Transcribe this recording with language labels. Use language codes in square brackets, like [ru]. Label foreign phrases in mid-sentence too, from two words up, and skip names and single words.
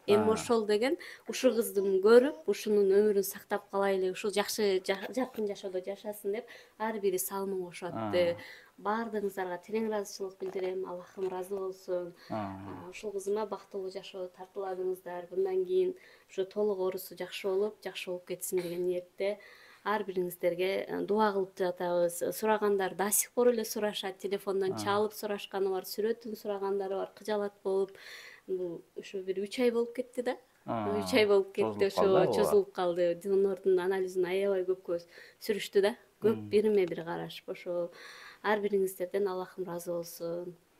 [ky] Эми ошол деген ушул кызды көрүп, ушунун өмүрүн сактап калайлы, ушул жакшы жаркын жашоодо жашасын деп ар бири салымын кошот. Баардыгыңыздарга терең ыраазычылык билдирем. Аллахым ыраазы болсун. Ушул кызыма бактылуу жашоо тартууладыңыздар. Bundan кийин ушу толук оорусу жакшы болуп кетсин деген ниетте ар бириңиздерге дуа кылып жатабыз. Сурагандар [ru] до сих пор [ky] эле сурашат, телефондон чалып сурашканы бар, сүрөтүн сурагандары бар, кыжалат болуп. Бул ушу бир 3 ай болуп кетти да. 3 ай болуп кетти, ошо чозулуп калды. Донордун анализин аябай көп сүрүштү да. Көп бириме бир карашып, ошо ар бириңиздерден Аллахым ыраазы болсун.